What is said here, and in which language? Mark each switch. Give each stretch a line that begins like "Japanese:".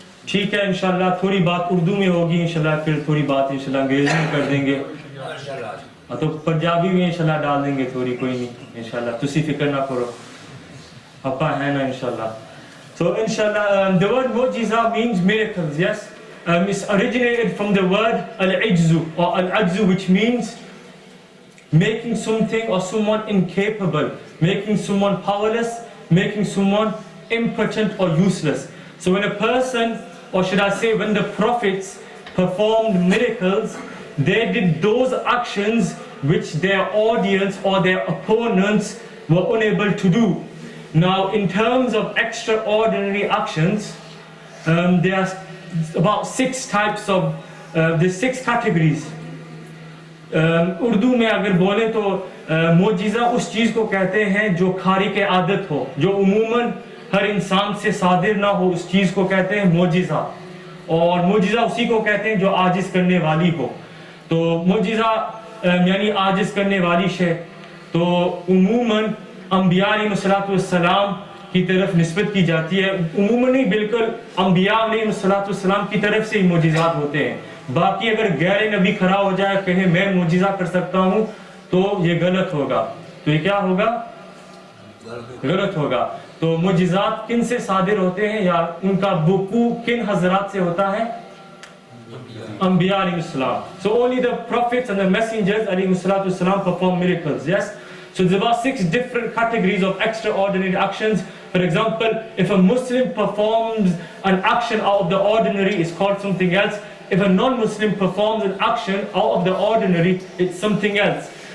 Hindi: ठीक है इंशाल्लाह थोड़ी बात उर्दू में होगी इंशाल्लाह, फिर थोड़ी बात इंशाल्लाह अंग्रेजी में कर देंगे, तो पंजाबी में इंशाल्लाह डाल देंगे थोड़ी, कोई नहीं इंशाल्लाह,
Punjabi: तुसी फिक्र ना करो, अपा है ना
Hindi: इंशाल्लाह.
English: So inshallah, the word mu'jiza means miracles, yes. It's originated from the word al-ijzu or al-ajzu, which means making something or someone incapable, making someone powerless, making someone impotent or useless. So when a person, or should I say when the prophets performed miracles, they did those actions which their audience or their opponents were unable to do. Now in terms of extraordinary actions, there are about 6 types of, there's 6 categories.
Hindi: Urdu में अगर बोले तो मोजिज़ा उस चीज़ को कहते हैं जो खारिक आदत हो, जो उमूमन हर इंसान से सादिर ना हो, उस चीज़ को कहते हैं मोजिज़ा. और मोजिज़ा उसी को कहते हैं जो आजिज़ करने वाली हो. तो मोजिज़ा यानी आजिज़ करने वाली शे, तो उमूमन अंबिया अलैहिस्सलाम की तरफ निस्बत की जाती है. उमूमन नहीं, बिल्कुल अंबिया अलैहिस्सलाम की तरफ से ही मोजिज़ात होते हैं. बाकी अगर गैर नबी खड़ा हो जाए कहे मैं मोजिज़ा कर सकता हूँ, तो ये गलत होगा. तो ये क्या होगा? गलत होगा. तो मोजिज़ात किन से सादिर होते हैं या उनका वुकू किन हजरात से होता है? अंबिया अलैहिस्सलाम.
English: So only the prophets and the messengers अलैहिस्सलाम perform miracles, yes. So there's about 6 different categories of extraordinary actions. For example, if a Muslim performs an action out of the ordinary, it's called something else. If a non-Muslim performs an action out of the ordinary, it's something else.